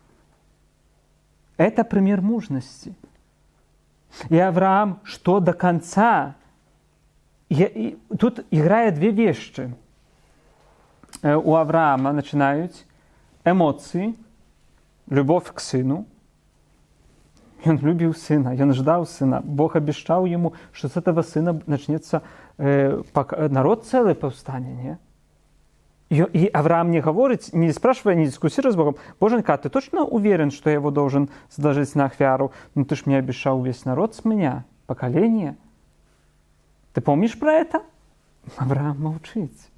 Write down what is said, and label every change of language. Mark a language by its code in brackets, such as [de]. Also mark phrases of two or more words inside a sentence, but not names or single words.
[ru] Это пример мужности. И Авраам, что до конца, и тут играет две вещи. У Авраама начинают эмоции, любовь к сыну. [be] Ён любіў сына, ён ждаў сына. Бог абяшчаў яму, што з [ru] этого сына [be] начнецца народ цэлы паўстане, [ru] не? И Авраам не говорит, не спрашивая, не дискуссируя с Богом: «Боженька, ты точно уверен, что я его должен сложить [be] на ахвяру? [ru] Ну ты ж мне обещал весь народ с меня, поколение. Ты помнишь про это?» Авраам молчит.